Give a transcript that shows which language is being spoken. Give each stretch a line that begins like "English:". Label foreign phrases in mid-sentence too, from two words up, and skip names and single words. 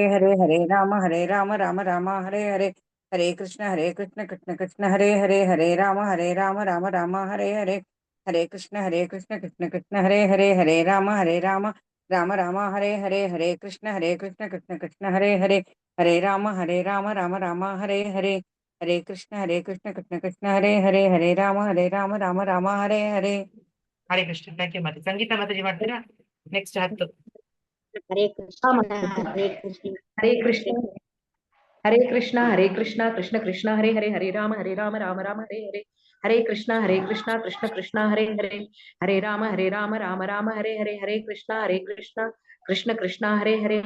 Sanskrit: ಹರೇ, ಹರೇ ರಾಮ ರಾಮ ಹರೇ ಹರೇ, ಹರೇ ಕೃಷ್ಣ ಕೃಷ್ಣ ಕೃಷ್ಣ ಹರೇ ಹರೇ, ಹರೇ ರಾಮ ರಾಮ ಹರೇ ಹರೇ, ಹರೇ ಕೃಷ್ಣ ಕೃಷ್ಣ ಕೃಷ್ಣ ಹರೇ ಹರೇ, ಹರೇ ರಾಮ ರಾಮ ಹರೇ ಹರೇ, ಹರೇ ಕೃಷ್ಣ ಕೃಷ್ಣ ಕೃಷ್ಣ ಹರೇ ಹರೇ, ಹರೇ ರಾಮ ರಾಮ ಹರೇ ಹರೇ, ಹರೇ ಕೃಷ್ಣ ಕೃಷ್ಣ ಕೃಷ್ಣ ಹರೇ ಹರೇ, ಹರೇ ರಾಮ ರಾಮ ಹರೇ ಹರೇ. ಹರೇ ಕೃಷ್ಣ.
English: thank you
Kannada: ಮಾತಾಜಿ. ಸಂಗೀತ ಮಾತಾಜಿ ಮಾಡ್ತೀರಾ? ನೆಕ್ಸ್ಟ್ 10.
Sanskrit: ಹರೇ ಕೃಷ್ಣ ಹರೇ ಕೃಷ್ಣ ಹರೇ ಕೃಷ್ಣ ಕೃಷ್ಣ ಕೃಷ್ಣ ಹರೇ ಹರೇ, ಹರೇ ರಾಮ ರಾಮ ರಾಮ ಹರೇ ಹರೇ, ಹರೇ ಕೃಷ್ಣ ಕೃಷ್ಣ ಕೃಷ್ಣ ಹರೇ ಹರೇ, ಹರೇ ರಾಮ ರಾಮ ರಾಮ ಹರೇ ಹರೇ, ಹರೇ ಕೃಷ್ಣ ಕೃಷ್ಣ ಕೃಷ್ಣ ಹರೇ ಹರೇ,